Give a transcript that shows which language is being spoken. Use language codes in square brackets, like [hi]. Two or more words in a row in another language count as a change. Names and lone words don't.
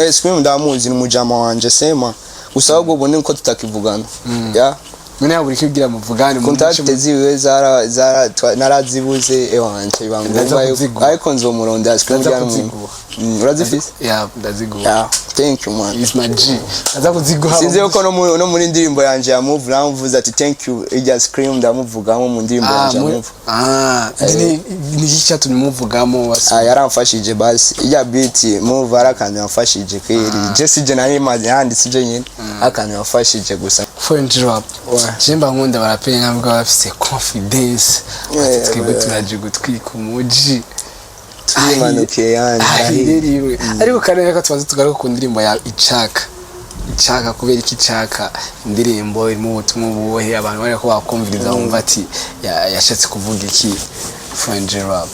[rn] Scream ndamuzi n'umujama wanje sema gusa ahubwo ubone ko tutakivugana Mune yaburi kigira muvugane contact ziwe zara narazibuze ewanje bangomba ariko nzomuronda Scream byanu urazifise ndaziguha [en] thank you man is my G [rn] aza kuziguha sinzi yuko no muri ndirimbo yanje ya move namuvuze ati [en] thank you [rn] ija Scream ndamuvugamo mu ndirimbo yanje move ni gicha tunimuvugamo yaramfashije basi ija beat move arakanye yamfashije kweri Jesse je nari mazi handitse je nyine akanye yamfashije gusa [en] French rap [rn] jemba nkunda barapenya nabwo bafise confidence ati twebwe turaje gutwika umuji turimanukiye yani ahiririwe ariko kaneka ko tubaze tugaruka ku ndirimbo ya Icaka kubera iki Icaka indirimbo irimo ubutumwa bubohe abantu bari ko bakumviriza bumva ati yashatse kuvuga iki [en] French rap